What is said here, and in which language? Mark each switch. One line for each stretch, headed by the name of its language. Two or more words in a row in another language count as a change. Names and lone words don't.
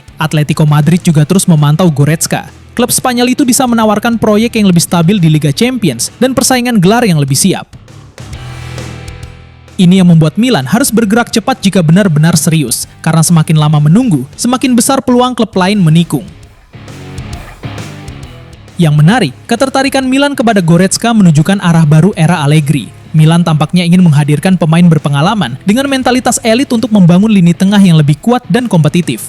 Indonesian: Atletico Madrid juga terus memantau Goretzka. Klub Spanyol itu bisa menawarkan proyek yang lebih stabil di Liga Champions dan persaingan gelar yang lebih siap. Ini yang membuat Milan harus bergerak cepat jika benar-benar serius, karena semakin lama menunggu, semakin besar peluang klub lain menikung. Yang menarik, ketertarikan Milan kepada Goretzka menunjukkan arah baru era Allegri. Milan tampaknya ingin menghadirkan pemain berpengalaman dengan mentalitas elit untuk membangun lini tengah yang lebih kuat dan kompetitif.